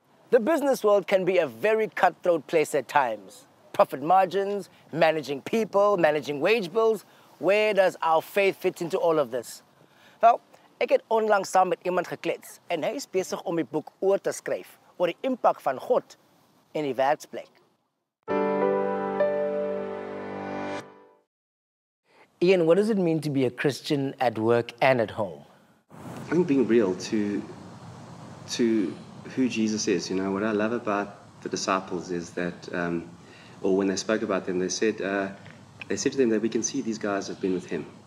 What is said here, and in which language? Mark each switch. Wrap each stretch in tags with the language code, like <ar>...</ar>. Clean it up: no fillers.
<en>The business world can be a very cutthroat place at times. Profit margins, managing people, managing wage bills. Where does our faith fit into all of this?</en> <af>Wel, ek het onlangs saam met iemand geklets en hy is besig om die boek oor te skryf oor die impak van God in die werksplek.</af> <en>Ian, what does it mean to be a Christian at work and at home? I think being real to who Jesus is. You know, what I love about the disciples is that, or when they spoke about them, they said to them that we can see these guys have been with him.</en>